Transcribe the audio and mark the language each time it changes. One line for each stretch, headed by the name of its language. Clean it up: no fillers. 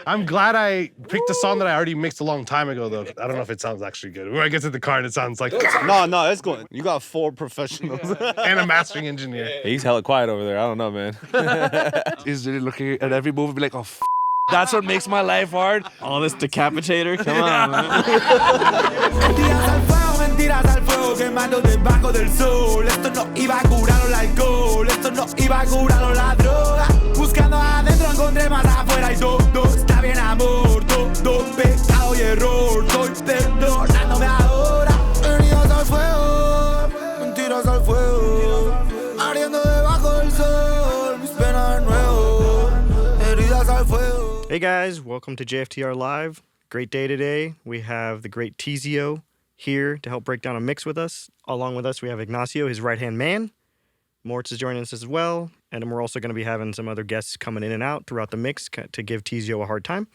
English: I'm glad I picked a song that I already mixed a long time ago, though. I don't know if it sounds actually good. When I get to the car and it sounds like... No, it's going. You got 4 professionals. And a mastering engineer. Hey, he's hella quiet over there. I don't know, man. He's really looking at every move and be like, oh, that's what makes my life hard. All this Decapitator? Come on, man.
Spanish: Mentiras al fuego quemando debajo del sol. Esto no iba a curarlo el alcohol, esto no iba a curarlo la droga. Buscando adentro encontré más afuera y todo está bien amor, todo pecado y error. Estoy perdonándome ahora. Heridas al fuego, mentiras al fuego, ardiendo debajo del sol, mis penas de nuevo. Heridas al fuego.
English: Hey guys, welcome to JFTR Live. Great day today. We have the great Teezio here to help break down a mix with us. Along with us, we have Ignacio, his right-hand man. Moritz is joining us as well. And then we're also going to be having some other guests coming in and out throughout the mix to give Teezio a hard time.